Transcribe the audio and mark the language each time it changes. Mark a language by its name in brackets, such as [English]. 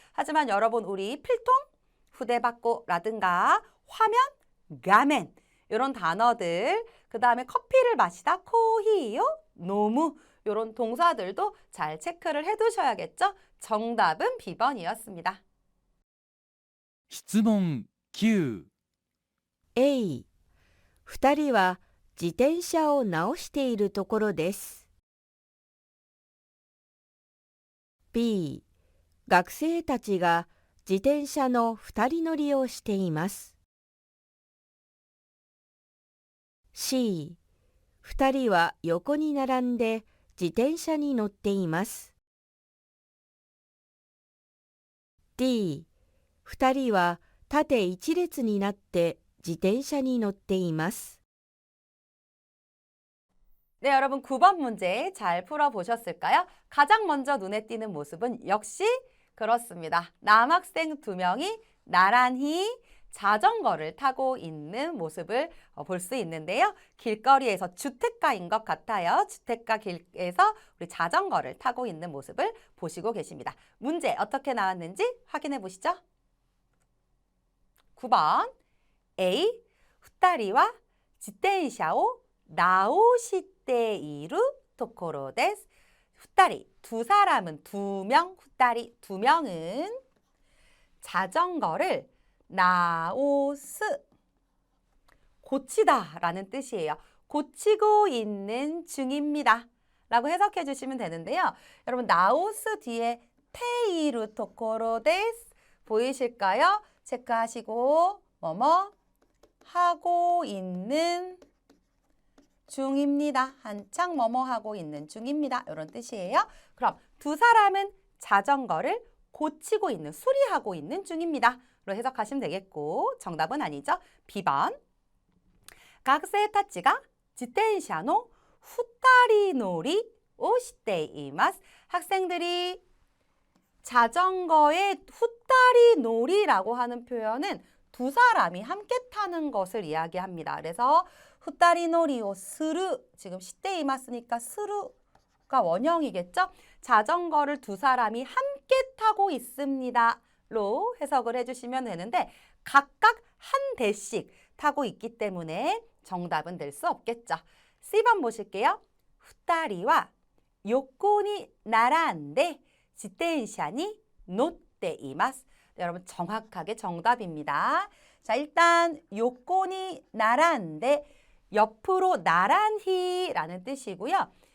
[Korean] 하지만 여러분 우리 필통, 후데바코라든가 화면, 가멘 이런 단어들, 그 다음에 커피를 마시다, 코히요, 노무 이런 동사들도 잘 체크를 해두셔야겠죠? 정답은 B번이었습니다. [Japanese] 質問9 A、2人は自転車を直しているところです。 B、学生たちが自転車の2人乗りをしています。 C、2人は横に並んで自転車に乗っています。 D、2人は縦一列になって自転車に乗っています。 [Korean] 네, 여러분 9번 문제 잘 풀어보셨을까요? 가장 먼저 눈에 띄는 모습은 역시 그렇습니다. 남학생 2명이 나란히 자전거를 타고 있는 모습을 볼 수 있는데요. 길거리에서 주택가인 것 같아요. 주택가 길에서 우리 자전거를 타고 있는 모습을 보시고 계십니다. 문제 어떻게 나왔는지 확인해 보시죠. [Japanese] 9번 A, 2人は自転車を直しているところです. [Korean] 2人, 두 사람은 2명, 2人, 2명은 자전거를 나오스, 고치다 라는 뜻이에요. 고치고 있는 중입니다. 라고 해석해 주시면 되는데요. 여러분, 나오스 뒤에 테이루 토코로 데스 보이실까요? 체크하시고 뭐뭐 하고 있는 중입니다. 한창 뭐뭐 하고 있는 중입니다. 이런 뜻이에요. 그럼 두 사람은 자전거를 고치고 있는, 수리하고 있는 중입니다. 로 해석하시면 되겠고, 정답은 아니죠. B번. [Japanese] 学生たちが自転車の2人乗りをしています. [Korean] 학생들이 자전거의 후다리 놀이라고 하는 표현은 두 사람이 함께 타는 것을 이야기합니다. 그래서 후다리 놀이をする, 지금 시대이마스니까 스루가 원형이겠죠? 자전거를 두 사람이 함께 타고 있습니다. 로 해석을 해주시면 되는데 각각 한 대씩 타고 있기 때문에 정답은 될 수 없겠죠. C번 보실게요. [Japanese] 2人は横に並んで自転車に乗っています. [Korean] 네, 여러분 정확하게 정답입니다. 자, 일단 요코니 나란데 옆으로 나란히라는 뜻이고요.